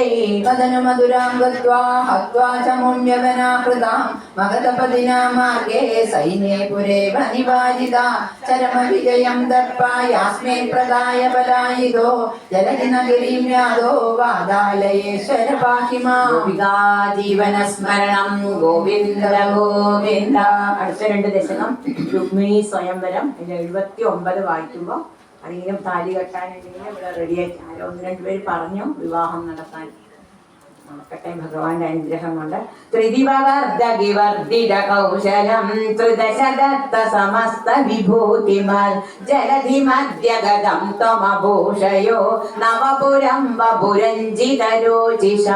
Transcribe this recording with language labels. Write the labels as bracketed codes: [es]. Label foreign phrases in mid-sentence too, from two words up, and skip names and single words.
[sa] वदनु मधुरां गत्वा हत्वा च मुण्यवनाकृतां मगधपदिना मार्गे सैन्ये पुरेव निवाजिता चरमविजयं दर्पा यास्मिन् प्रदाय बलायुधो जलधिनगिरिं यादो वादालयेश्वर पाहि मां गोपिका जीवनस्मरणं गोविन्द गोविन्द [ml] അടുത്ത രണ്ട് ദശകം രുക്മിണി സ്വയംവരം 79 വായിക്കുമ്പോൾ ആരെങ്കിലും താലി കെട്ടാനുണ്ടെങ്കിൽ ഇവിടെ റെഡിയാക്കി ആരോ ഒന്ന് രണ്ടുപേര് പറഞ്ഞു വിവാഹം നടത്താൻ നടക്കട്ടെ ഭഗവാന്റെ അനുഗ്രഹം കൊണ്ട് [sa] ത്രിദിവവർദ്ധകിവർദ്ധിത കൗശലം ത്രിദശദത്ത സമസ്ത വിഭൂതിമൽ ജലധി മധ്യഗതം ത്വമഭൂഷയോ നവപുരം വപുരഞ്ജിത രോചിഷാ